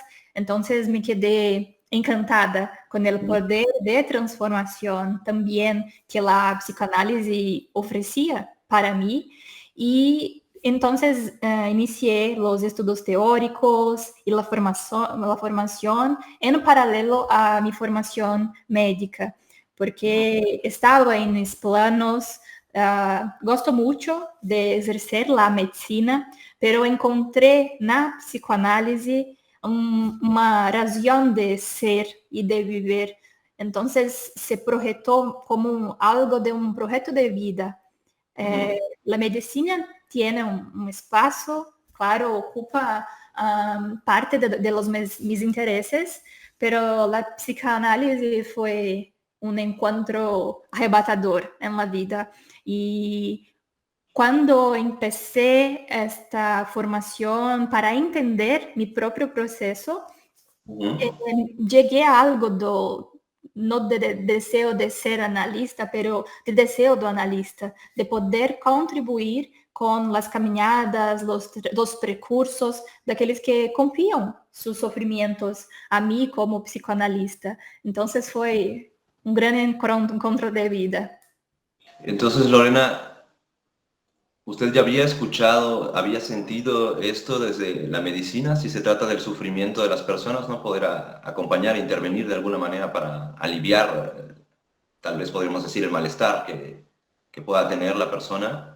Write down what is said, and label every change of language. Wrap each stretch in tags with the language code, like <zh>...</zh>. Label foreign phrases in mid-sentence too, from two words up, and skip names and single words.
<es>Entonces me quedé encantada con el poder de transformación también que la psicoanálisis ofrecía para mí y entonces inicié los estudios teóricos y la formación en paralelo a mi formación médica, porque estaba en mis planos. Gosto mucho de exercer la medicina, pero encontré</es> <pt>na psicoanálise uma razão de ser e de viver.</pt> <es>Entonces se proyectó como algo de un proyecto de vida. La medicina tiene un espacio, claro, ocupa parte de los mis intereses, pero la psicoanálisis fue un encuentro arrebatador en la vida. Y Cuando empecé esta formación para entender mi propio proceso, llegué a algo no de deseo de ser analista, pero de deseo do analista,</es> <pt>de poder contribuir com as caminhadas, os precursos daqueles que confiam seus sofrimentos a mim como psicoanalista. Então, foi um grande encontro de vida.</pt> <es>Entonces, Lorena, ¿usted ya había escuchado, había sentido esto desde la medicina? Si se trata del sufrimiento de las personas, ¿no? Poder acompañar, intervenir de alguna manera para aliviar, tal vez podríamos decir, el malestar que pueda tener la persona.</es>